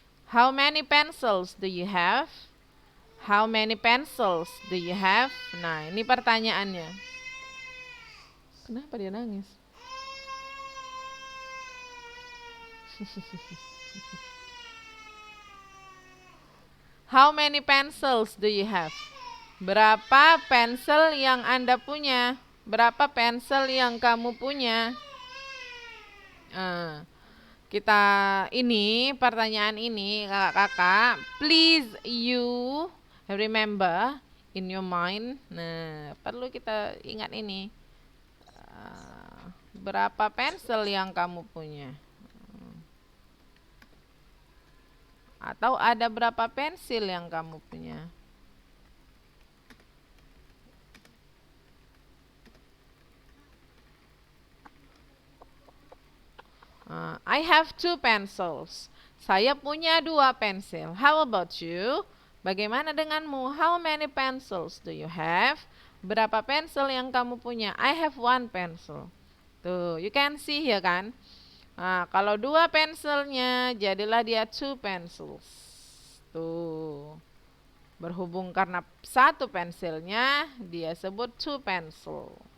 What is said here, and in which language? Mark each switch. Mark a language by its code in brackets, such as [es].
[en] How many pencils do you have? How many pencils do you have? [id] Nah, ini pertanyaannya. Kenapa dia nangis? [en] How many pencils do you have? [id] Berapa pensil yang Anda punya? Berapa pensil yang kamu punya? Kita ini, pertanyaan ini kakak-kakak, [en] please you remember in your mind. [id] Nah, perlu kita ingat ini. Berapa pensil yang kamu punya? Atau ada berapa pensil yang kamu punya? [en] I have 2 pencils. [id] Saya punya 2 pensil. [en] How about you? [id] Bagaimana denganmu? [en] How many pencils do you have? [id] Berapa pensil yang kamu punya? [en] I have 1 pencil. Tuh, you can see [id] ya kan? Nah, kalau 2 pensilnya, jadilah dia 2 pencils. Tuh. Berhubung karena 1 pensilnya, dia sebut 2 pencil.